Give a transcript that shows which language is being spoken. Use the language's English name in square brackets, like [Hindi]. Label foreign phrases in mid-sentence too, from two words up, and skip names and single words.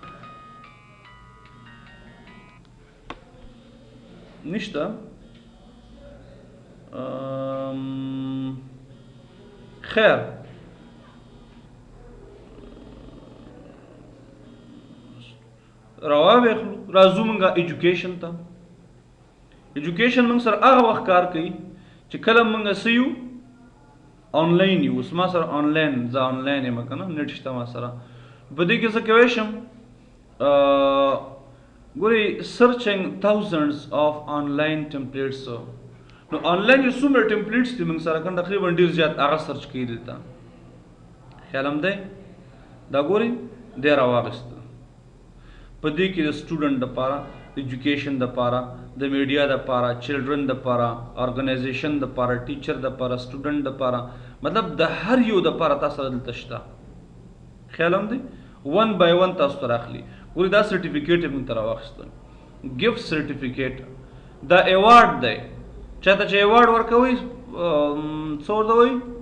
[Pashto] نشته خیر راوېخلو راځو مونږه ایجوکیشن ته ایجوکیشن مونږ سره هغه وخت کار کوي چې کله مونږ څه یو آنلاین یو اوس ما سره آنلاین زه آنلاین یم که نه نیټ شته ما سره په دې کې زه کولی شم ګورئ سرچنګ [English] thousands of online templates [Pashto] نو آنلاین یو څومره ټمپلیټس دي موږ سره کنه تقریبا ډېر زیات هغه سرچ کوي دلته خیال هم دی دا ګورئ دی راواغېسته په دې کې د سټوډنټ دپاره د ایجوکیشن دپاره د میډیا دپاره چلډرن دپاره ارګنایزیشن دپاره ټیچر دپاره سټوډنټ دپاره مطلب د هر یو دپاره تاسو سره دلته شته خیال هم دی [English] one by one [Pashto] تاسو ته راخلي ګورئ دا سرټیفیکیټ یې موږ ته راواخیستل [English] gift certificate [Pashto] دا ایوارډ دی چاته چې ایوارډ ورکوي څه ورته وایي